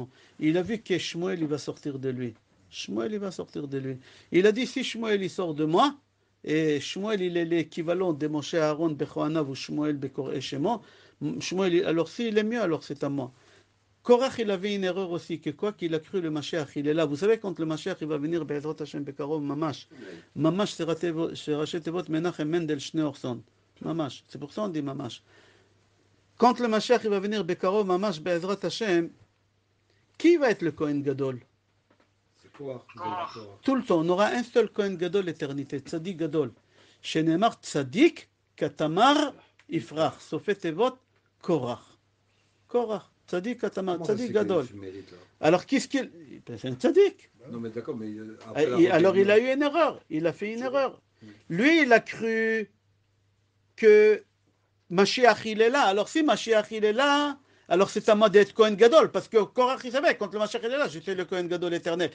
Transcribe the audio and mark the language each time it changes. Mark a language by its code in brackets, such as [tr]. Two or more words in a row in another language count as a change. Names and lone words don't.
[fr] Il a vu que Shmuel il va sortir de lui. Shmuel il va sortir de lui. Il a dit si Shmuel il sort de moi, et Shmuel il est l'équivalent de [he] משה אהרן בכהניו [fr] ou [he] שמואל בקוראי שמו, [fr] Shmuel, alors s'il est mieux, alors c'est à moi. Korach, il avait une erreur aussi, que quoi qu'il a cru le Mashiach, il est là. Vous savez, quand le Mashiach, il va venir, [he] בעזרת השם בקרוב ממש. [fr] Mamash, c'est [he] ראשי תיבות [fr] Menachem Mendel Schneorson. Mamash. C'est pour ça on dit Mamash. Quand le Mashiach, il va venir, [he] בקרוב ממש בעזרת השם, [fr] qui va être le [he] כהן גדול? [fr] C'est quoi? Tout le temps, on aura un seul [he] כהן גדול [fr] l'éternité, [he] צדיק גדול. שנאמר צדיק כתמר יפרח. סופי תיבות קרח קרח. צדיק כתמר צדיק גדול. [fr] Alors qu'est-ce qu'il... C'est un Tzadik. Non mais d'accord, mais... Alors il a eu une erreur. Il a fait une erreur. Lui, il a cru que Mashiach, il est là. Alors si Mashiach, il est là, alors c'est à moi d'être [he] כהן גדול. [fr] Parce que Korach, il savait, quand le Mashiach, il est là, je suis le [he] כהן גדול [fr] éternel.